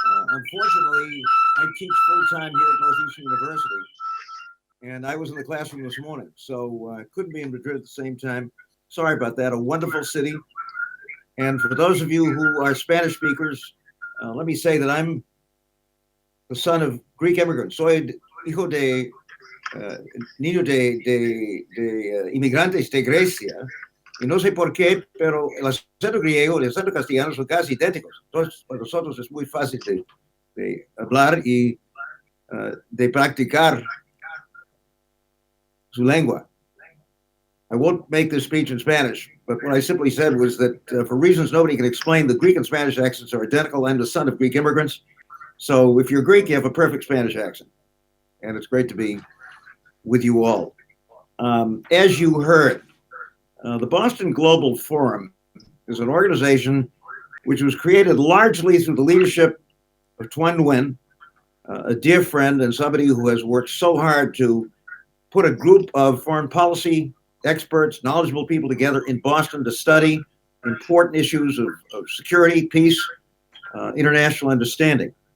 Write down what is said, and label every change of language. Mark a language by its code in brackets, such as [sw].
[en] Unfortunately, I teach full-time here at Northeastern University. And I was in the classroom this morning, so I couldn't be in Madrid at the same time. Sorry about that. A wonderful city. And for those of you who are Spanish speakers, let me say that I'm the son of Greek immigrants. [es] Soy hijo de niño de inmigrantes de Grecia. Y no sé por qué, pero el acento griego y el acento castellano son casi idénticos. Entonces, para nosotros es muy fácil de hablar y de practicar su lengua. [en] I won't make this speech in Spanish, but what I simply said was that for reasons nobody can explain, the Greek and Spanish accents are identical. I'm the son of Greek immigrants. So if you're Greek, you have a perfect Spanish accent. And it's great to be with you all. As you heard, the Boston Global Forum is an organization which was created largely through the leadership of Tuan Nguyen, a dear friend and somebody who has worked so hard to put a group of foreign policy experts, knowledgeable people together in Boston to study important issues of security, peace, international understanding.